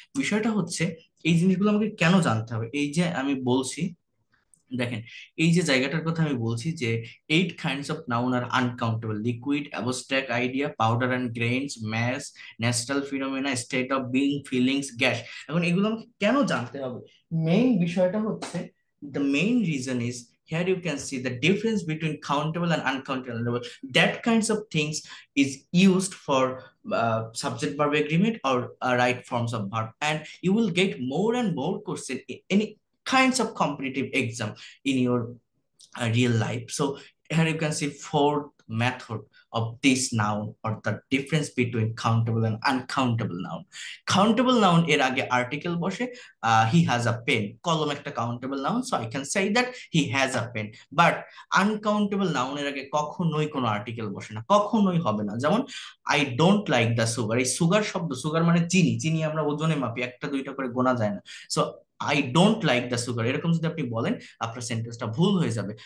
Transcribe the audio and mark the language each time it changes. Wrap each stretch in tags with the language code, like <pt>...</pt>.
<bn>বিষয়টা হচ্ছে এই জিনিসগুলো আমাকে কেন জানতে হবে, এই যে আমি বলছি, দেখেন, এই যে জায়গাটার কথা আমি বলছি যে</bn> <en>8 kinds of noun are uncountable: liquid, abstract idea, powder and grains, mass, natural phenomena, state of being, feelings, gas।</en> <bn>এখন এগুলো আমাকে কেন জানতে হবে? মেইন বিষয়টা হচ্ছে,</bn> <en>the main reason is, here you can see the difference between countable and uncountable. That kinds of things is used for subject verb agreement or right forms of verb, and you will get more and more question in any kinds of competitive exam in your real life. So here you can see fourth method of this noun, or the difference between countable and uncountable noun. Countable noun এর আগে article বসে, he has a pen,</en> <bn>কলম একটা</bn> <en>countable noun, so I can say that he has a pen.</en> <bn>But uncountable noun এর আগে কখনোই কোনো article বসে না, কখনোই হবে না। যেমন</bn> <en>I don't like the sugar,</en> <bn>এই সুগার শব্দ, সুগার মানে চিনি, চিনি আমরা ওজনে মাপি, একটা দুইটা করে গোনা যায় না।</bn> <en>so I don't like the sugar,</en> <bn>এরকম যদি আপনি বলেন, আপনার সেন্টেন্সটা ভুল হয়ে যাবে।</bn>